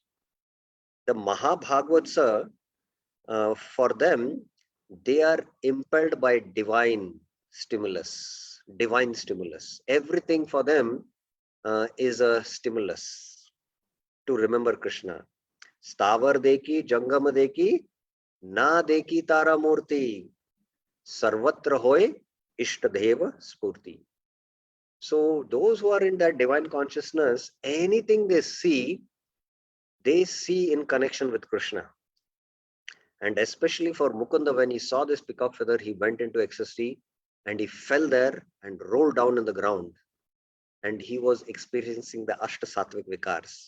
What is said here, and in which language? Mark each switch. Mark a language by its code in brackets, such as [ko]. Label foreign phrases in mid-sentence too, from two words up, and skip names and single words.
[en] The Mahabhagavats, for them, they are impelled by divine stimulus. Divine stimulus. Everything for them is a stimulus to remember Krishna. [bn] স্থাবর দেখি, জঙ্গম দেখি, না দেখি তার মূর্তি, সর্বত্র হয় ইষ্টদেব স্ফূর্তি. [en] So those who are in that divine consciousness, anything they see in connection with Krishna. And especially for Mukunda, when he saw this peacock feather, he went into ecstasy and he fell there and rolled down in the ground, and he was experiencing the Ashta Sattvic Vikars.